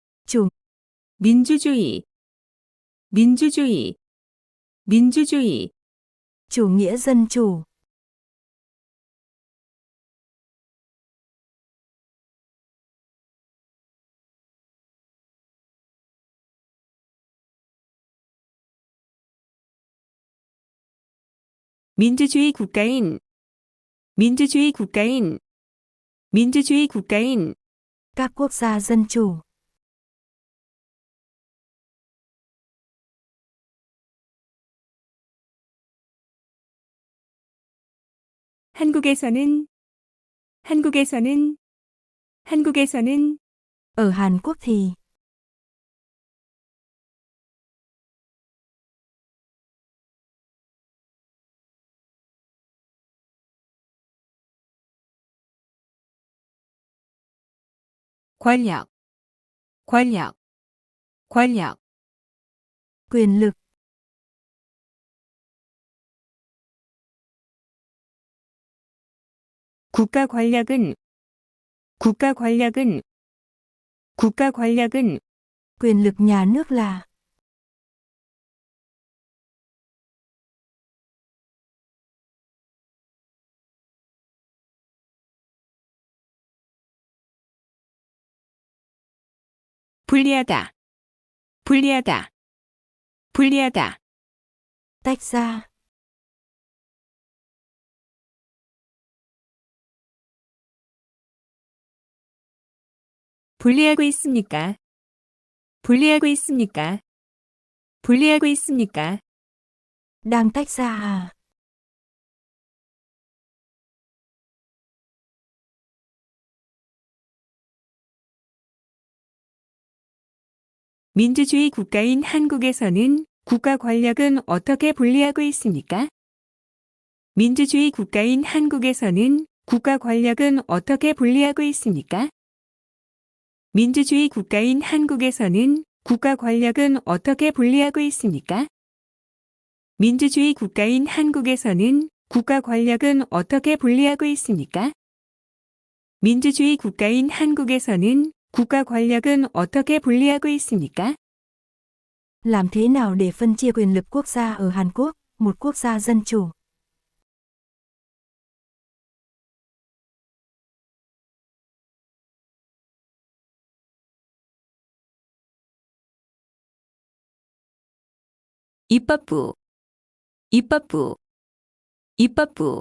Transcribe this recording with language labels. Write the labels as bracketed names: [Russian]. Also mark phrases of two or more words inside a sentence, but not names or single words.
[Vietnamese] chủ, [Korean] 민주주의, 민주주의, 민주주의, [Vietnamese] chủ nghĩa dân chủ, [Korean] 민주주의 국가인, 민주주의 국가인, 민주주의 국가인, [Vietnamese] các quốc gia dân chủ, [Korean] 한국에서는, 한국에서는, 한국에서는 [Vietnamese] ở Hàn Quốc thì, [Korean] 권력, 권력, 권력, [Vietnamese] quyền lực, [Korean] 국가 권력은, 국가 권력은, 국가 권력은 [Vietnamese] quyền lực nhà nước là, [Korean] 불리하다, 불리하다, 불리하다, [Vietnamese] tách ra, [Korean] 분리하고 있습니까? 분리하고 있습니까? 분리하고 있습니까? [Vietnamese] đang tách ra à, [Korean] 민주주의 국가인 한국에서는 국가 권력은 어떻게 분리하고 있습니까? 민주주의 국가인 한국에서는 국가 권력은 어떻게 분리하고 있습니까? 민주주의 국가인 한국에서는 국가 권력은 어떻게 분리하고 있습니까? 민주주의 국가인 한국에서는 국가 권력은 어떻게 분리하고 있습니까? 민주주의 국가인 한국에서는 국가 권력은 어떻게 분리하고 있습니까? [Vietnamese] làm thế nào để phân chia quyền lực quốc gia ở Hàn Quốc, một quốc gia dân chủ. [Korean] 입법부, 입법부, 입법부,